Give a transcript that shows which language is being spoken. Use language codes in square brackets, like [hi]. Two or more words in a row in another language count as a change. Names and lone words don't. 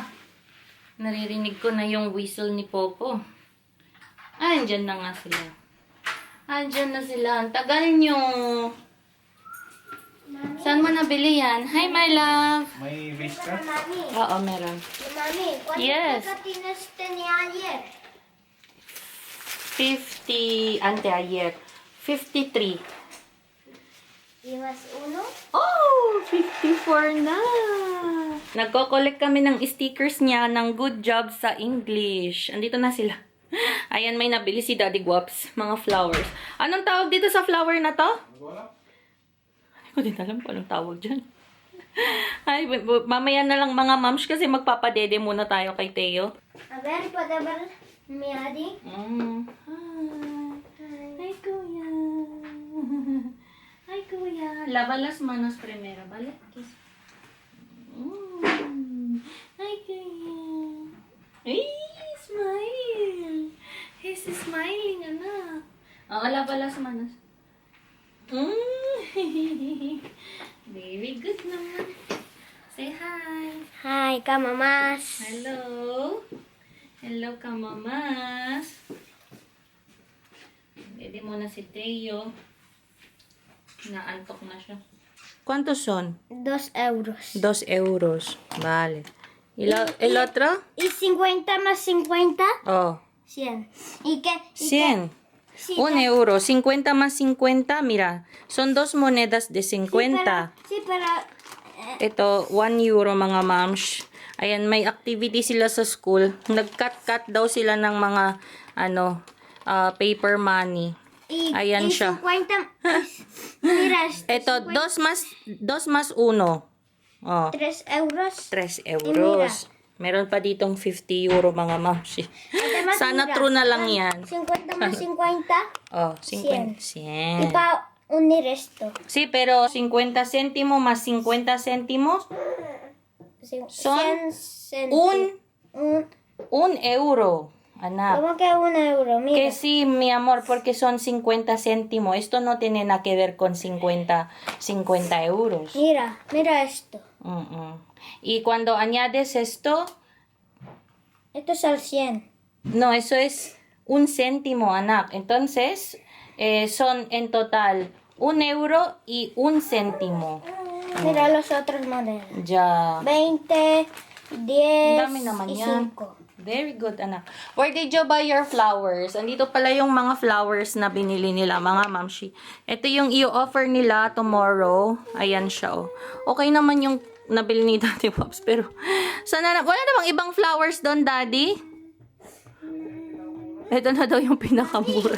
[tl] Naririnig ko na yung whistle ni Popo. Andyan na nga sila. Andyan na sila. Ang tagal nyo. Mami, Saan mo nabili yan? [en] Hi, my love. [tl] May wish ka? Mami, Oo, meron. Mami, [es] ¿cuánto [en] Yes. [es] pegatines tenía ayer? 50, anteayer. 53. ¿Y más uno? [tl] Oh, 54 na. Nagko-collect kami ng stickers niya ng [en] good job [tl] sa English. Andito na sila. Ayan, may nabili si Daddy Guaps. Mga flowers. Anong tawag dito sa flower na to? Wala. Hindi ko din alam kung anong tawag dyan. Ay, mamaya na lang mga moms kasi magpapadede muna tayo kay Teo. [es] A ver, ¿puede ver mi Adi? [tl] Hi. Hi, Kuya. Hi, Kuya. [es] Lava las manos primero, ¿vale? [tl] Kiss. Hi, Kuya. Ay, smile. [en] He's smiling, [tl] anak. Oo, [es] lava las manos. [en] Very good [tl] naman. [en] Say hi. [tl] Hi, kamamas. Hello. Hello, kamamas. Pwede mo na si Teo. Naantok na siya. [es] ¿Cuántos son? 2 euros. 2 euros. Vale. ¿El otro? ¿Y 50 más 50? Oh, 100. ¿Y qué? 100. Sí, 1 euro. 50 más 50, mira. Son 2 monedas de 50. Sí, pero [tl] Ito, 1 euro, mga moms. Ayan, may activity sila sa school. Nag-cut-cut daw sila ng mga, ano, paper money. Ayan [es] y [tl] siya. [es] 50. Mira, [tl] Ito, 2 más 1. Oh, [es] 3 euros. 3 euros. [tl] Meron pa ditong 50 euro, mga moms. [es] Además, [tl] Sana [es] mira, [tl] true na lang yan. [es] 50 más 50. Oh, 50. 100. Y para unir esto. Sí, pero 50 céntimos más 50 céntimos son 100 un euro, anak. ¿Cómo que 1 euro? Mira. Que sí, mi amor, porque son 50 céntimos. Esto no tiene nada que ver con 50 euros. Mira esto. Y cuando añades esto, Esto es al 100. no, eso es 1 céntimo, anak. Entonces, son en total 1 euro y 1 céntimo. Mira los otros monedas. Ya. 20, 10 [tl] Ang dami naman [es] y [tl] yan. 5. [en] Very good, [tl] anak. [en] Where did you buy your flowers? [tl] Andito pala yung mga flowers na binili nila, mga mamshi. Ito yung i-offer nila tomorrow. Ayan siya, oh. Okay naman yung nabili ni Daddy Pops, pero sana na, wala namang ibang flowers doon, Daddy? Ito na daw yung pinakamura.